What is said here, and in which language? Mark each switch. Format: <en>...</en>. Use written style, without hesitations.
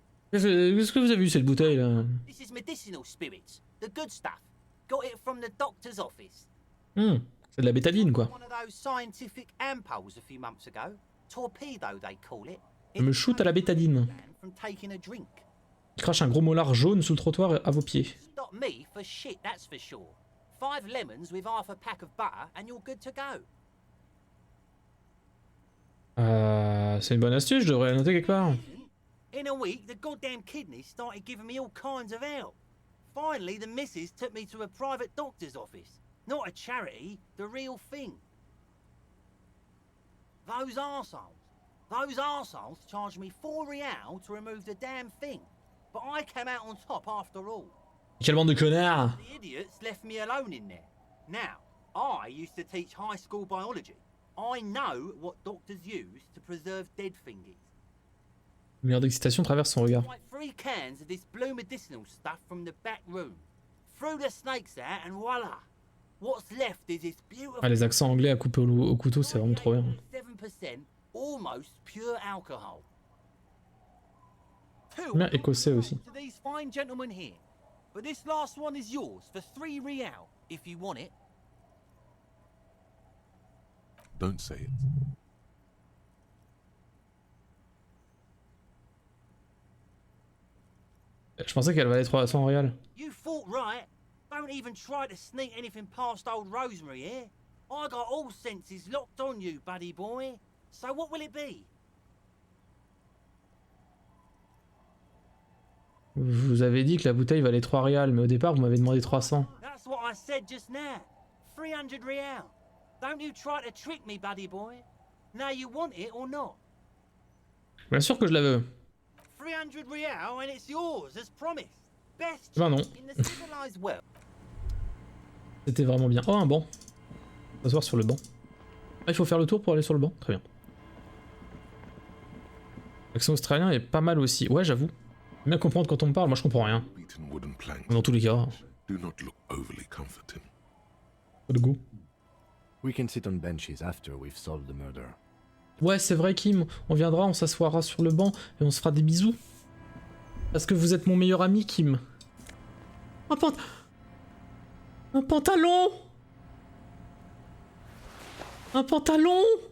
<fr>Qu'est-ce que vous avez vu cette bouteille là?</fr> <en>This is medicinal spirits, the good stuff. Got it from the doctor's office.</en> <fr>C'est de la bétadine quoi.</fr> <en>One of those scientific ampoules a few months ago. Torpedo they call it.</en> <fr>Je me shoot à la bétadine.</fr> <en>From taking a drink.</en> <fr>Il crache un gros molar jaune sous le trottoir à vos pieds.</fr> <en>Stop me for shit, that's for sure. 5 lemons with half a pack of butter and you're good to go.</en> <fr>C'est une bonne astuce, je devrais la noter quelque part.</fr> <en>In a week, the goddamn kidneys started giving me all kinds of help. Finally, the missus took me to a private doctor's office. Not a charity, the real thing. Those arseholes charged me 4 real to remove the damn thing. But I came out on top after all.</en> <fr>Quelle bande de connards!</fr> <en>The idiots left me alone in there. Now, I used to teach high school biology. I know what doctors use to preserve dead thingies.</en> <fr>Une lueur d'excitation traverse son regard.</fr> <en>Like 3 cans of this blue medicinal stuff from the back room. Threw the snakes out and voila. What's left is this beautiful...</en> <fr>Ah, les accents anglais à couper au couteau, c'est vraiment trop bien.</fr> <en>7% almost pure alcohol.</en> <fr>Bien écossais aussi.</fr> <en>To these fine gentlemen here. But this last one is yours for 3 real, if you want it. Don't say it.</en> <fr>Je pensais qu'elle valait 300 réal.</fr> <en>You thought right. Don't even try to sneak anything past old Rosemary here. I got all senses locked on you, buddy boy. So what will it be?</en> <fr>Vous avez dit que la bouteille valait 3 réal, mais au départ vous m'avez demandé 300.</fr> <en>That's what I said just now. 300 real. Don't you try to trick me, buddy boy. Now you want it or not?</en> <fr>Bien sûr que je la veux.</fr> <en>300 real and it's yours as promised. Best</en> <fr>Ben non.</fr> <en>in the civilized world.</en> <fr>C'était vraiment bien. Oh, un banc. On va s'asseoir sur le banc. Ah, il faut faire le tour pour aller sur le banc. Très bien. L'accent australien est pas mal aussi. Ouais, j'avoue. Bien comprendre quand on me parle, moi je comprends rien. Dans tous les cas. Pas de goût.</fr> <en>We can sit on benches after we've solved the murder.</en> <fr>Ouais, c'est vrai, Kim. On viendra, on s'assoira sur le banc et on se fera des bisous. Parce que vous êtes mon meilleur ami, Kim. Un pantalon! Un pantalon!</fr>